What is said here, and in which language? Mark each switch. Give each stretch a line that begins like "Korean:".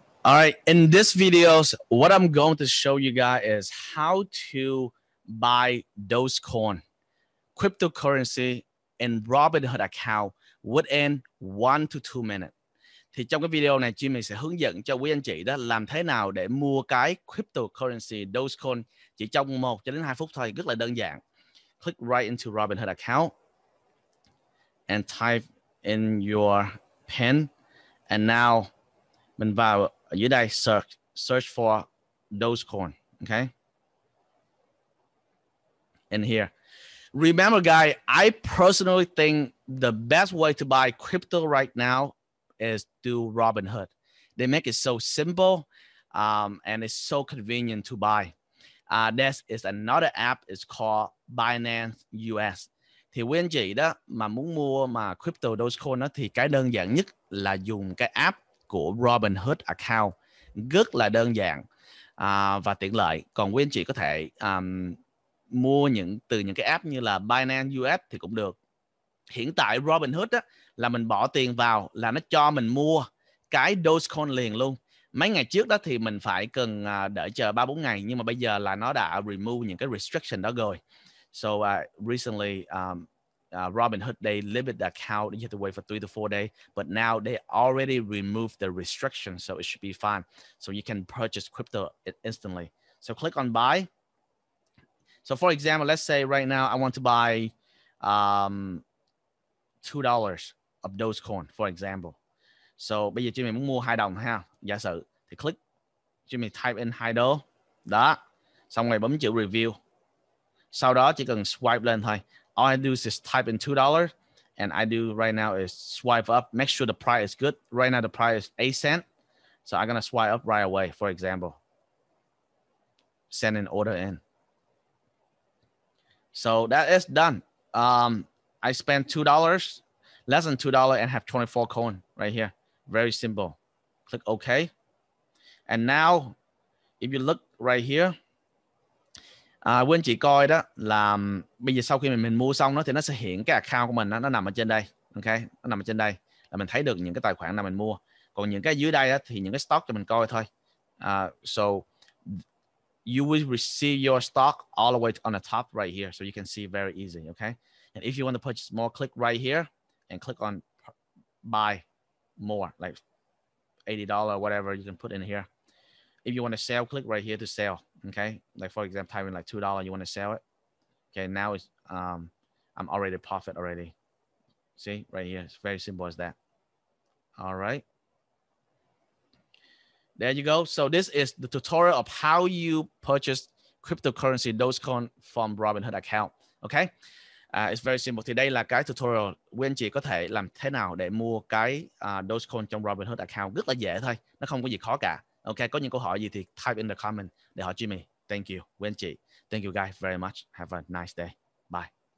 English: All right, in this video, what I'm going to show you guys is how to buy Dogecoin, cryptocurrency in Robinhood account within 1 to 2 minutes.
Vietnamese: Thì trong cái video này, Jimmy sẽ hướng dẫn cho quý anh chị đó làm thế nào để mua cái cryptocurrency Dogecoin chỉ trong 1 cho đến 2 phút thôi, rất là đơn giản.
English: Click right into Robinhood account and type in your PIN, and now
Vietnamese: mình vào ở dưới đây
English: search for Dogecoin, okay? In here. Remember, guys, I personally think the best way to buy crypto right now is through Robinhood. They make it so simple and it's so convenient to buy. This is another app. It's called Binance US.
Vietnamese: Thì quý anh chị đó mà muốn mua mà crypto Dogecoin đó thì cái đơn giản nhất là dùng cái app của Robinhood account, rất là đơn giản và tiện lợi. Còn quý anh chị có thể mua từ những cái app như là Binance US thì cũng được. Hiện tại Robinhood á, là mình bỏ tiền vào là nó cho mình mua cái Dogecoin liền luôn. Mấy ngày trước đó thì mình phải cần đợi chờ 3-4 ngày, nhưng mà bây giờ là nó đã remove những cái restriction đó rồi.
English: So recently Robinhood, they limit the account. You have to wait for 3 to 4 days, but now they already removed the restriction, so it should be fine. So you can purchase crypto instantly. So click on buy. So for example, let's say right now I want to buy $2 of Dogecoin, for example.
Vietnamese: So bây giờ chị mình muốn mua 2 đồng ha, giả sử thì click, chị mình
English: type in
Vietnamese: 2 đô đó, xong rồi bấm chữ review. Sau đó chỉ cần swipe lên thôi.
English: All I do is type in $2, and I do right now is swipe up. Make sure the price is good. Right now the price is 8 cents, so I'm gonna swipe up right away. For example, send an order in. So that is done. I spent $2, less than $2, and have 24 coin right here. Very simple. Click OK. And now, if you look right here,
Vietnamese: quý anh chị coi đó là bây giờ sau khi mình mua xong đó thì nó sẽ hiện cái account của mình nó nằm ở trên đây, ok, nó nằm ở trên đây là mình thấy được những cái tài khoản nào mình mua. Còn những cái dưới đây đó, thì những cái stock cho mình coi thôi.
English: So you will receive your stock all the way on the top right here, so you can see very easy, okay? And if you want to purchase more, click right here and click on buy more, like $80, whatever you can put in here. If you want to sell, click right here to sell. Okay, like for example, type in like $2, you want to sell it. Okay, now it's I'm already profit already. See right here, it's very simple as that. All right, there you go. So this is the tutorial of how you purchase cryptocurrency Dogecoin from Robinhood account. Okay, it's very simple.
Vietnamese: Thì đây là cái tutorial quý anh chị có thể làm thế nào để mua cái Dogecoin trong Robinhood account, rất là dễ thôi, nó không có gì khó cả. Ok, có những câu hỏi gì thì
English: type in the comment
Vietnamese: để hỏi Jimmy.
English: Thank you,
Vietnamese: quý anh chị.
English: Thank you guys very much. Have a nice day. Bye.